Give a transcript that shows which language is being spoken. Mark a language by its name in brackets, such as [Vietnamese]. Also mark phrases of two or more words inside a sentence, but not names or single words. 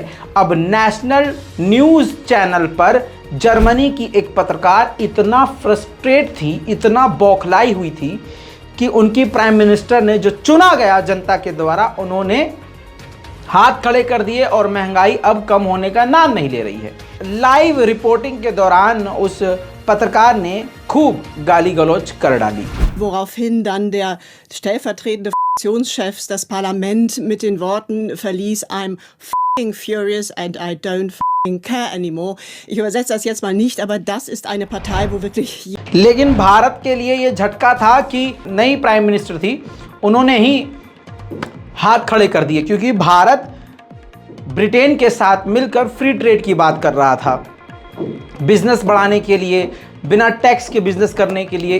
[Hindi] अब [English] national news channel [Hindi] पर जर्मनी की एक पत्रकार इतना फ्रस्ट्रेट थी, इतना बौखलाई हुई थी कि उनकी [English] prime minister [Hindi] ने जो चुना गया जनता के द्वारा, उन्होंने हाथ खड़े कर दिए और महंगाई अब कम होने का नाम नहीं ले रही है। [English] live reporting [Hindi] के दौरान उस पत्रकार ने खूब गाली गलौज कर डाली। [German] Woraufhin dann der stellvertretende Fraktionschef das Parlament mit den Worten verließ, [English] I'm f***ing furious and I don't f***ing care anymore. [German] Ich übersetze das jetzt mal nicht, aber das ist eine Partei, wo wirklich... [Hindi] लेकिन भारत के लिए ये झटका था कि नई [English] prime minister [Hindi] थी, उन्होंने ही हाथ खड़े कर दिए, क्योंकि भारत ब्रिटेन के साथ मिलकर [English] free trade [Hindi] की बात कर रहा था, बिजनेस बढ़ाने के लिए, बिना टैक्स के बिजनेस करने के लिए।